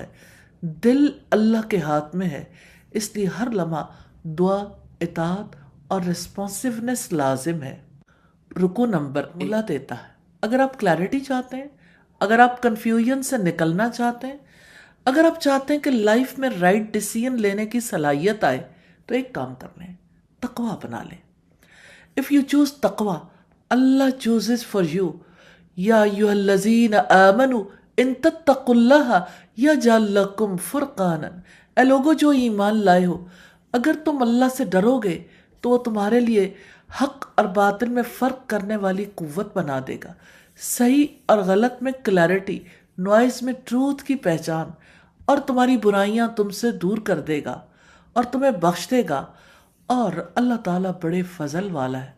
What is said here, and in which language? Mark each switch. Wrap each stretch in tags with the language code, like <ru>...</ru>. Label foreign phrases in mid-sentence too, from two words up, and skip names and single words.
<ur>دل اللہ کے ہاتھ میں ہے، اس لیے ہر لمحہ دعا، اطاعت اور ریسپانسونیس لازم ہے۔ رکو نمبر ملا دیتا ہے۔ اگر آپ کلیئرٹی چاہتے ہیں، اگر آپ کنفیوژن سے نکلنا چاہتے ہیں، اگر آپ چاہتے ہیں کہ لائف میں</ur> <en>right decision</en> <ur>لینے کی صلاحیت آئے، تو ایک کام کر لیں، تقویٰ اپنا لیں۔</ur> <en>If you choose taqwa, Allah chooses for you.</en> <ar>يا أيها الذين آمنوا إن تتقوا الله يجعل لكم فرقانا.</ar> <ur>اے لوگو جو ایمان لائے ہو، اگر تم اللہ سے ڈرو گے تو وہ تمہارے لیے حق اور باطل میں فرق کرنے والی قوت بنا دے گا، صحیح اور غلط میں کلیئرٹی، نوائز میں ٹروتھ کی پہچان، اور تمہاری برائیاں تم سے دور کر دے گا اور تمہیں بخش دے گا، اور اللہ تعالیٰ بڑے فضل والا ہے۔</ur>